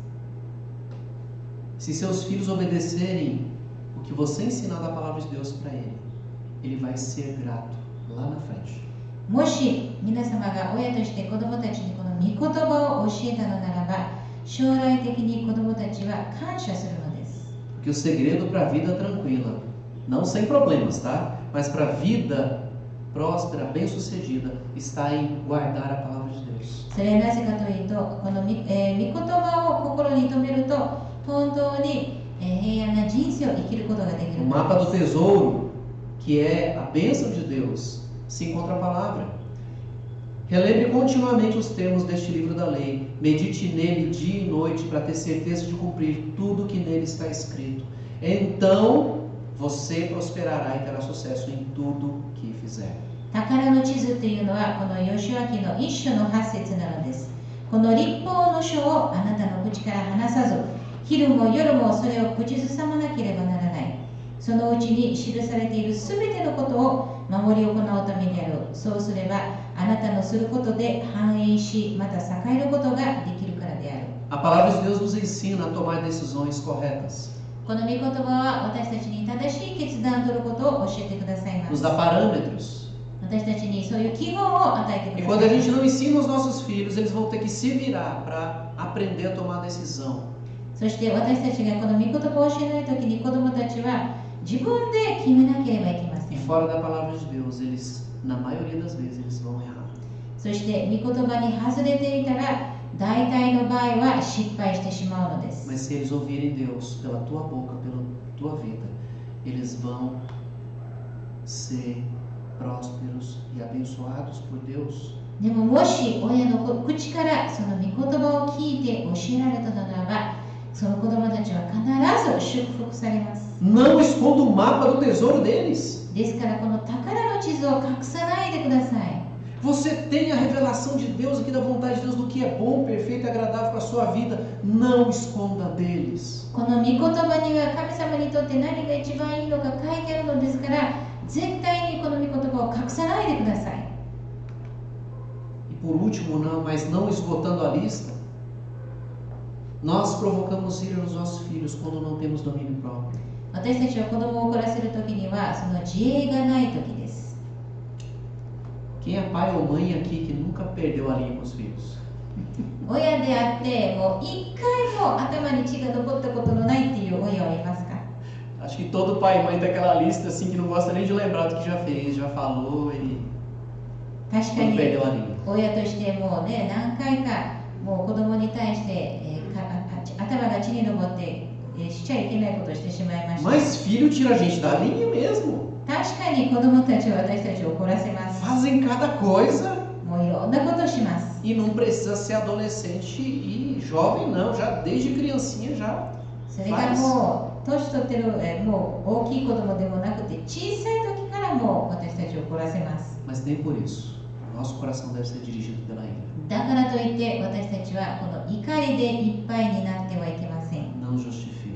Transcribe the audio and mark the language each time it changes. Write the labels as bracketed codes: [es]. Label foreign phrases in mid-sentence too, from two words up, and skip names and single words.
[pt] Se seus filhos obedecerem o que você ensinar da palavra de Deus para ele vai ser grato lá na frente. [ja] もし皆様が親として子供たちにこの御言葉を教えたのならば、将来的に子供たちは感謝するのです。 [pt] Porque o segredo para a vida tranquila, não sem problemas, tá? Mas para a vida próspera, bem-sucedida, está em guardar a palavra de Deus. [ja] それはなぜかというと、この御言葉を心に留めると、本当に、 平安な人生を生きることができ [pt] No [ja] るか [pt] mapa [ja] ら [pt] do [ja] です。 [pt] tesouro, que é a bênção de Deus, se encontra a palavra. Relembre continuamente os termos deste livro da lei. Medite nele dia e noite para ter certeza de cumprir tudo que nele está escrito. Então você prosperará e terá sucesso em tudo que fizer. [ja] 宝の地図というのはこのヨシュア記の一章の8節なのです。この律法の書をあなたの口から離さず、昼も夜もそれを口ずさまなければならない。そのうちに記されているすべてのことを守り行うためである。そうすればあなたのすることで繁栄し、また栄えることができるからである。 [pt] A palavra de Deus nos ensina a tomar decisões corretas. [ja] この御言葉は私たちに正しい決断を取ることを教えてくださいま [pt] Nos [ja] す。 [pt] dá parâmetros. [ja] 私たちにそういう基本を与えて [pt] E [ja] くだ [pt] quando [ja] さ [pt] a [ja] い [pt] gente [ja] ます。 [pt] não ensina os nossos filhos, eles vão ter que se virar para aprender a tomar decisão. [ja] そして私たちがこの御言葉を教えないときに子供たちは自分で決めなければいけませ [pt] E [ja] ん。 [pt] fora da palavra de Deus, eles, na maioria das vezes, eles vão errar. [ja] そして御言葉に外れていたら大体の場合は失敗してしまうのです。 [pt] Mas se eles ouvirem Deus pela tua boca, pela tua vida, eles vão ser prósperos e abençoados por Deus. [ja] でももし親の口からその御言葉を聞いて教えられたならば、その子供たちは必ず祝福されます。 [pt] Não esconda o mapa do tesouro deles. [ja] ですからこの宝の地図を隠さないでください。 [pt] Você tem a revelação de Deus aqui, da vontade de Deus, do que é bom, perfeito e agradável para a sua vida. Não esconda deles. [ja] この御言葉には神様にとって何が一番いいのか書いてあるのですから、絶対にこの御言葉を隠さないでください。 [pt] E por último, não, mas não esgotando a lista, nós provocamos ira nos nossos filhos quando não temos domínio próprio. [ja] 私たちは子供を怒らせるときにはその自衛がないときです。 [pt] Quem é pai ou mãe aqui que nunca perdeu a linha com os filhos? [ja] 親であってもう一回も頭に血が残ったことのないっていう親はいますか？ [pt] Acho que todo pai e mãe tem aquela lista assim que não gosta nem de lembrar do que já fez, já falou e [ja] 確か [pt] não [ja] に [pt] perdeu a linha. [ja] 親としてもうね、何回かもう子供に対して、頭が血に上って、しちゃいけないことをしてしまいました。 [pt] Mas filho tira a gente da linha mesmo. [ja] 確かに子供たちは私たちを怒らせます。 [pt] Fazem cada coisa [ja] もういろんなことをします。 [pt] e não precisa ser adolescente e jovem não, já desde criancinha já [ja] それが [pt] faz. [ja] もう年取ってる、もう大きい子供でもなくて小さい時からもう私たちを怒らせます。 [pt] Mas nem por isso. Nosso coração deve ser dirigido pela ira. [ja] だからといって私たちはこの怒りでいっぱいになってはいけません。 [pt] Não justifica.